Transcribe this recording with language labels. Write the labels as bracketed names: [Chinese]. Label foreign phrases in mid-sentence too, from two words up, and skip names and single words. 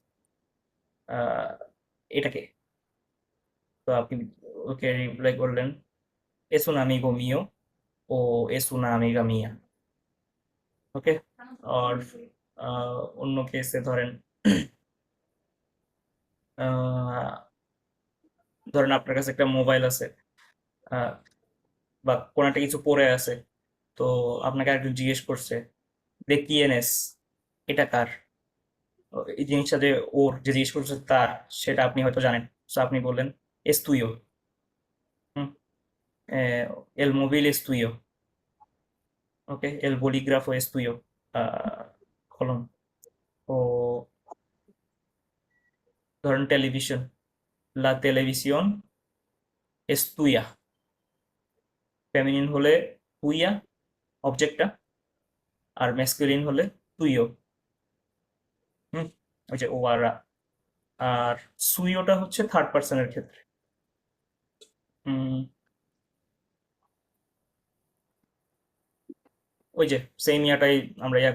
[Bangla] এটাকে তো আপনি ওকে রিপ্লাই করলেন [Spanish] es un amigo mío o es una amiga mía [Bangla] ওকে আর অন্য কেসে ধরেন আহ, ধরেন আপনার কাছে একটা মোবাইল আছে আহ, বা কোনো একটা কিছু পড়ে আছে তো আপনাকে আরেকজন জিজ্ঞেস করছে [Spanish] de quién es [Bangla] এটা কার এই জিনিসটা যে ওর যে জিজ্ঞেস করছে তার সেটা আপনি হয়তো জানেন তো আপনি বললেন [Spanish] es tuyo [Bangla] হুম, [Spanish] el móvil es tuyo [Bangla] ওকে [Spanish] el bolígrafo es tuyo [Bangla] কলম ও ধরেন টেলিভিশন [Spanish] la televisión es tuya [Bangla] ফেমিনিন হলে তুইয়া অবজেক্টটা আর ম্যাসকুলিন হলে তুইও হুম ওই যে ও আর রা। আর সুইওটা হচ্ছে থার্ড পার্সনের ক্ষেত্রে হুম, ওই যে সেম ইয়াটাই আমরা ইয়া